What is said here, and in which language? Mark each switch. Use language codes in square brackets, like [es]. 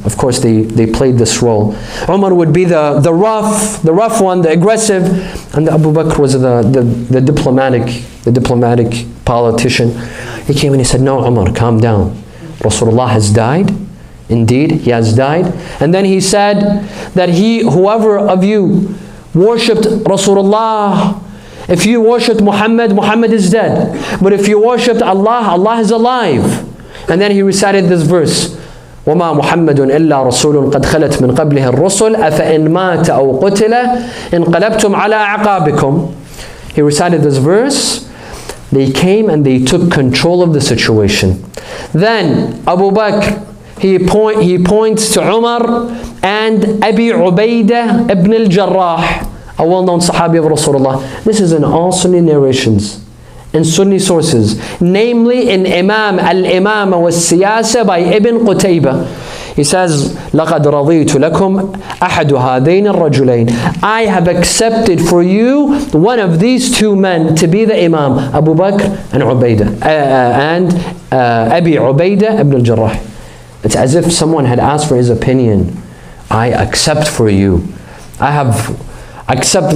[en] Of course, they played this role. Umar would be the rough one, the aggressive, and Abu Bakr was the diplomatic politician. He came and he said, no, Umar, calm down. Rasulullah has died. Indeed, he has died. And then he said that whoever of you worshipped Rasulullah, if you worshipped Muhammad, Muhammad is dead. But if you worshipped Allah, Allah is alive. And then he recited this verse, [ar] وَمَا مُحَمَّدٌ إِلَّا رَسُولٌ قَدْ خَلَتْ مِنْ قَبْلِهِ الرُّسُلُ أَفَإِنْ مَاتَ أَوْ قُتِلَ انقلبتم على أعقابكم. [en] He recited this verse. They came and they took control of the situation. Then Abu Bakr, he points to Umar and Abi Ubaidah ibn al-Jarrah, a well-known Sahabi of Rasulullah. This is in all Sunni narrations, in Sunni sources, namely in Al-Imama was-Siyasa by Ibn Qutaybah. He says, [ar] لَقَدْ رَضِيتُ لَكُمْ أَحَدُ هَذَيْنِ الرَّجُلَيْنِ. [en] I have accepted for you one of these two men to be the Imam, Abu Bakr and Abi Ubaidah ibn al-Jarrah. It's as if someone had asked for his opinion. I accept for you. I have accept.